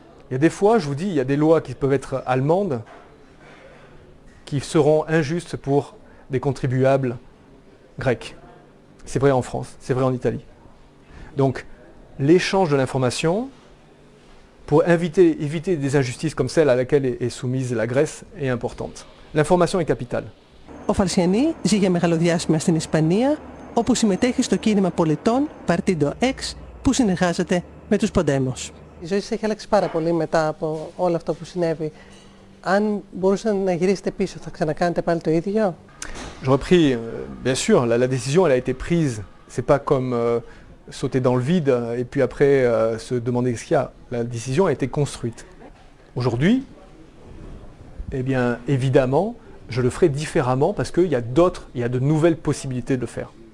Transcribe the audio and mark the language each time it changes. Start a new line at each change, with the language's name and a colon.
French: Il y a des fois, je vous dis, il y a des lois qui peuvent être allemandes, qui seront injustes pour des contribuables grecs. C'est vrai en France, c'est vrai en Italie. Donc, l'échange de l'information, pour éviter des injustices comme celle à laquelle est soumise la Grèce, est importante. L'information est capitale.
Greek: Ο Φαλσιανί ζει για μεγαλοδιάστημα στην Ισπανία, όπου συμμετέχει στο κίνημα πολιτών Partido X, που συνεργάζεται με τους Podemos. Η ζωή σας έχει αλλάξει πάρα πολύ μετά από όλο αυτό που συνέβη. Αν μπορούσατε να γυρίσετε πίσω, θα ξανακάνετε πάλι το ίδιο?
French: J'aurais pris, bien sûr, la décision elle a été prise. C'est pas comme sauter dans le vide et puis après se demander ce qu'il y a. La décision a été construite. Aujourd'hui, eh bien, évidemment, je le ferai différemment parce qu'il y a de nouvelles possibilités de le faire.